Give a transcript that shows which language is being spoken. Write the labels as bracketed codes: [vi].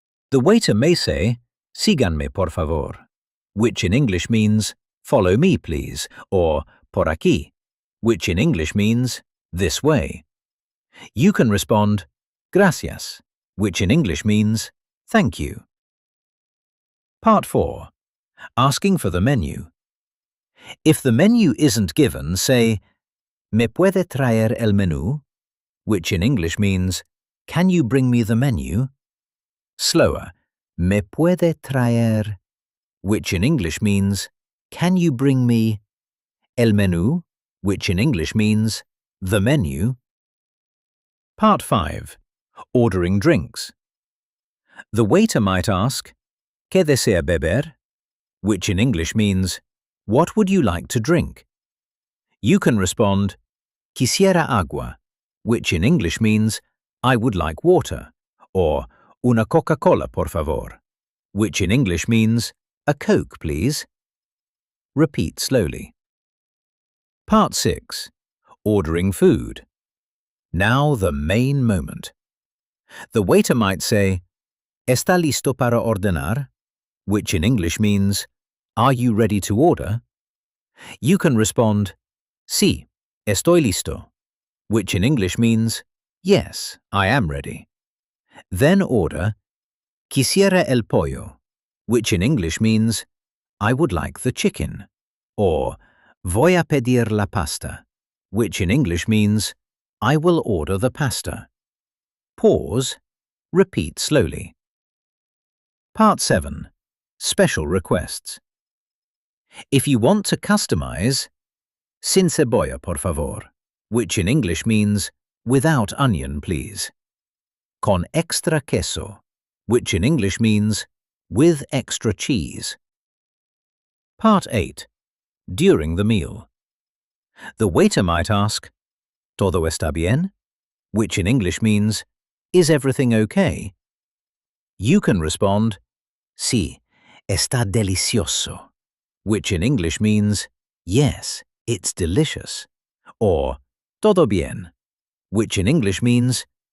[en] The waiter may say, [es] síganme por favor, [en] which in English means follow me please, or [es] por aquí, [en] which in English means this way. You can respond, [es] gracias, [en] which in English means thank you. Part 4. Asking for the menu. If the menu isn't given, say, [es] ¿Me puede traer el menú? [en] Which in English means, can you bring me the menu? Slower, [es] ¿Me puede traer? [en] Which in English means, can you bring me [es] el menú? [en] Which in English means, the menu. Part 5. Ordering drinks. The waiter might ask, [es] ¿Qué desea beber? [en] Which in English means, what would you like to drink? You can respond, [es] quisiera agua, [en] which in English means, I would like water, or [es] una Coca-Cola, por favor, [en] which in English means, a Coke, please. Repeat slowly. Part 6. Ordering food. Now the main moment. The waiter might say, [es] ¿Está listo para ordenar? [en] Which in English means, are you ready to order? You can respond, [es] sí, estoy listo, [en] which in English means, yes, I am ready. Then order, [es] quisiera el pollo, [en] which in English means, I would like the chicken, or [es] voy a pedir la pasta, [en] which in English means, I will order the pasta. Pause. Repeat slowly. Part 7. Special requests. If you want to customize, [es] sin cebolla, por favor, [en] which in English means, without onion, please. [es] Con extra queso, [en] which in English means, with extra cheese. Part 8. During the meal. The waiter might ask, [es] ¿Todo está bien? [en] Which in English means, is everything okay? You can respond, [es] sí, está delicioso, [en] which in English means, yes, it's delicious, or [es] todo bien, [en] which in English means,